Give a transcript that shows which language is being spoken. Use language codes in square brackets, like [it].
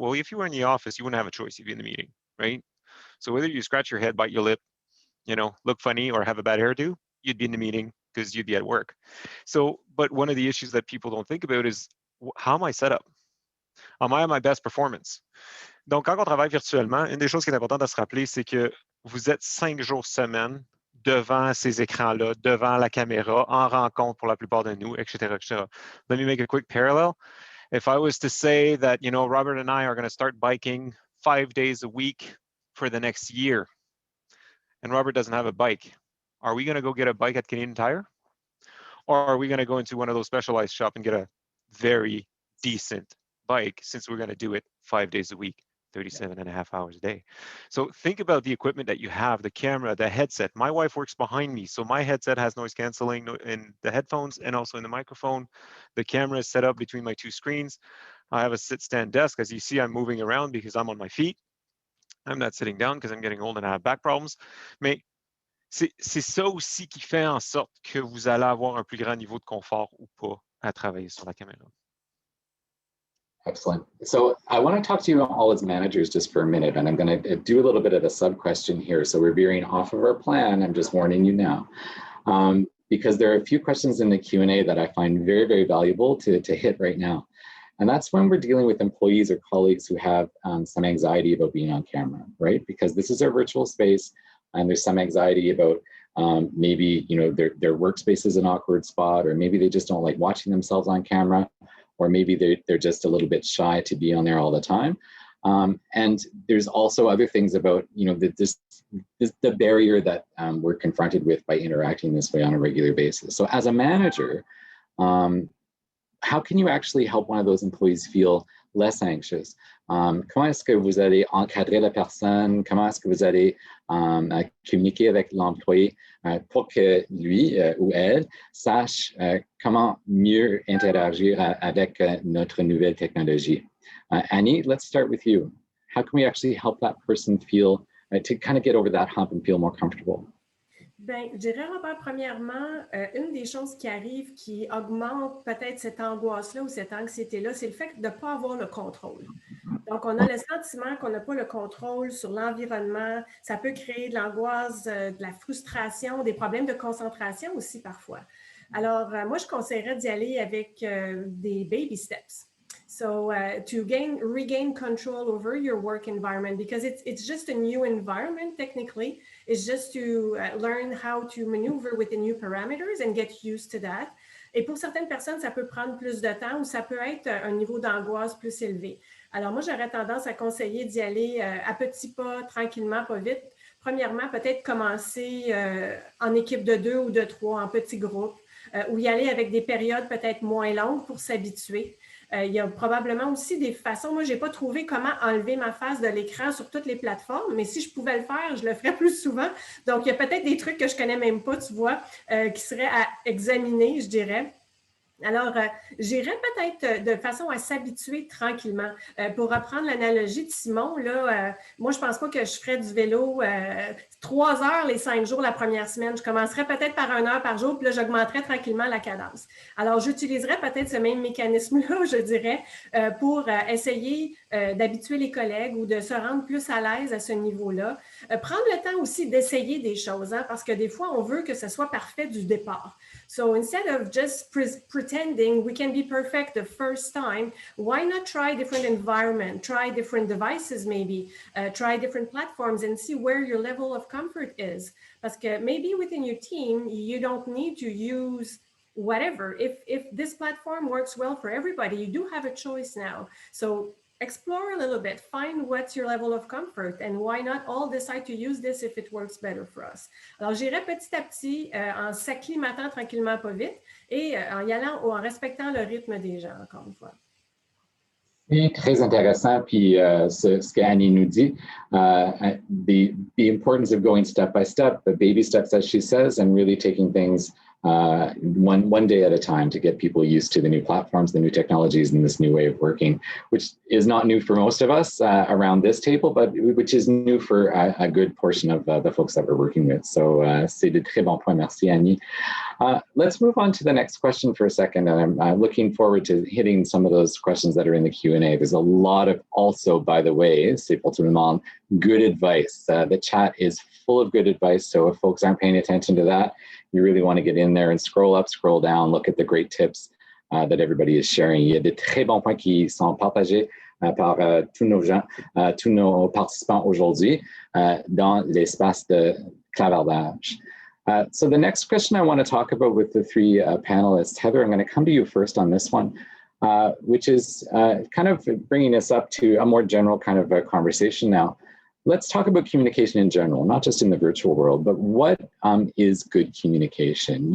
[en] Well, if you were in the office, you wouldn't have a choice. You'd be in the meeting, right? So whether you scratch your head, bite your lip, look funny or have a bad hairdo, you'd be in the meeting because you'd be at work. So, but one of the issues that people don't think about is, how am I set up? Am I at my best performance? [fr] Donc, quand on travaille virtuellement, une des choses qui est importante à se rappeler, c'est que vous êtes 5 jours semaine devant ces écrans-là, devant la caméra, en rencontre pour la plupart de nous, etc., etc. [en] Let me make a quick parallel. If I was to say that, Robert and I are going to start biking 5 days a week for the next year, and Robert doesn't have a bike, are we going to go get a bike at Canadian Tire? Or are we going to go into one of those specialized shops and get a very decent bike, since we're going to do it 5 days a week, 37.5 hours a day? So think about the equipment that you have, the camera, the headset. My wife works behind me, so my headset has noise canceling in the headphones and also in the microphone. The camera is set up between my 2 screens. I have a sit-stand desk. As you see, I'm moving around because I'm on my feet. I'm not sitting down because I'm getting old and I have back problems. [fr] Mais c'est ça aussi qui fait en sorte que vous allez avoir un plus grand niveau de confort ou pas à travailler sur la caméra. [en] Excellent. So I want to talk to you all as managers just for a minute, and I'm going to do a little bit of a sub question here. So we're veering off of our plan. I'm just warning you now. because there are a few questions in the Q&A that I find very, very valuable to hit right now. And that's when we're dealing with employees or colleagues who have some anxiety about being on camera, right? Because this is our virtual space and there's some anxiety about maybe, you know, their workspace is an awkward spot, or maybe they just don't like watching themselves on camera, or maybe they're just a little bit shy to be on there all the time. And there's also other things about, you know, the barrier that we're confronted with by interacting this way on a regular basis. So as a manager, how can you actually help one of those employees feel less anxious? [fr] Comment est-ce que vous allez encadrer la personne? Comment est-ce que vous allez communiquer avec l'employé pour que lui ou elle sache comment mieux interagir avec notre nouvelle technologie? [en] Annie, let's start with you. How can we actually help that person feel, to kind of get over that hump and feel more comfortable? [fr] Bien, je dirais, Robert, premièrement, une des choses qui arrive qui augmente peut-être cette angoisse-là ou cette anxiété-là, c'est le fait de ne pas avoir le contrôle. Donc, on a le sentiment qu'on n'a pas le contrôle sur l'environnement. Ça peut créer de l'angoisse, de la frustration, des problèmes de concentration aussi parfois. Alors, moi, je conseillerais d'y aller avec des [en] baby steps. So to regain control over your work environment, because it's just a new environment technically. It's just to learn how to maneuver with the new parameters and get used to that. [fr] Et pour certaines personnes, ça peut prendre plus de temps ou ça peut être un niveau d'angoisse plus élevé. Alors moi, j'aurais tendance à conseiller d'y aller à petits pas, tranquillement, pas vite. Premièrement, peut-être commencer en équipe de 2 ou de 3, en petits groupes, ou y aller avec des périodes peut-être moins longues pour s'habituer. Il y a probablement aussi des façons. Moi, je n'ai pas trouvé comment enlever ma face de l'écran sur toutes les plateformes, mais si je pouvais le faire, je le ferais plus souvent. Donc, il y a peut-être des trucs que je ne connais même pas, tu vois, qui seraient à examiner, je dirais. Alors, j'irais peut-être de façon à s'habituer tranquillement. Pour reprendre l'analogie de Simon, là, moi, je ne pense pas que je ferais du vélo 3 heures les 5 jours la première semaine. Je commencerais peut-être par 1 heure par jour, puis là, j'augmenterais tranquillement la cadence. Alors, j'utiliserais peut-être ce même mécanisme-là, je dirais, pour essayer d'habituer les collègues ou de se rendre plus à l'aise à ce niveau-là. Prendre le temps aussi d'essayer des choses, hein, parce que des fois, on veut que ce soit parfait du départ. [en] So instead of just pretending we can be perfect the first time, why not try different environment, try different devices maybe, try different platforms and see where your level of comfort is. [fr] Parce que [en] maybe within your team, you don't need to use whatever. If this platform works well for everybody, you do have a choice now. So explore a little bit, find what's your level of comfort, and why not all decide to use this if it works better for us. [fr] Alors, j'irai petit à petit en s'acclimatant tranquillement, pas vite, et en y allant ou en respectant le rythme des gens, encore une fois. C'est très intéressant, puis ce qu'Annie nous dit, [en] the importance of going step by step, the baby steps, as she says, and really taking things one day at a time to get people used to the new platforms, the new technologies, and this new way of working, which is not new for most of us around this table, but which is new for a good portion of the folks that we're working with. [fr] So c'est de très bons points. Merci, Annie. [en] Let's move on to the next question for a second. And I'm looking forward to hitting some of those questions that are in the Q&A. There's a lot of also, by the way, [fr] c'est pour tout le monde, [en] good advice. The chat is full of good advice. So if folks aren't paying attention to that, you really want to get in there and scroll up, scroll down, look at the great tips that everybody is sharing. [fr] Il y a de très bons points qui sont partagés par tous nos gens, tous nos participants aujourd'hui dans l'espace de clavardage. [en] So the next question I want to talk about with the three panelists, Heather, I'm going to come to you first on this one, which is kind of bringing us up to a more general kind of a conversation now. Let's talk about communication in general, not just in the virtual world, but what is good communication?